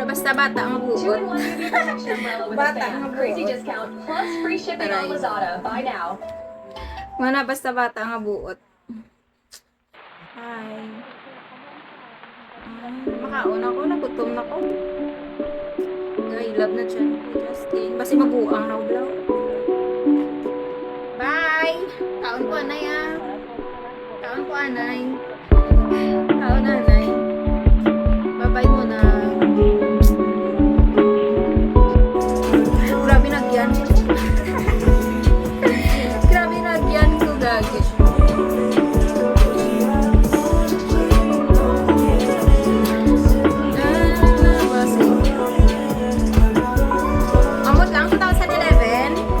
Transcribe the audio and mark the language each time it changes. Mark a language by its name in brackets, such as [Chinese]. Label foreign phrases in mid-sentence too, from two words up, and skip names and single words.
[Hiligaynon] basta-bata ang buot. [English] 2-in-1 UV protection umbrella with a [Hiligaynon] Bata [English] fan. [Hiligaynon] ang [English] Crazy [Hiligaynon] buot. [English] discount plus free shipping on [Hiligaynon] Taray. [English] Lazada. Buy now. [Hiligaynon] Mana basta-bata nga buot. Ay. Makaon ako, nagutom na ko. Ay, love na dyan. Justin. Basi mabuang na ublaw. Bye! Kaon ko, anay ah. Kaon ko, anay. Kaon, anay. Bye-bye mo na. Grabe nagyan ko. Grabe nagyan ko, gagi. Amot lang, 2011.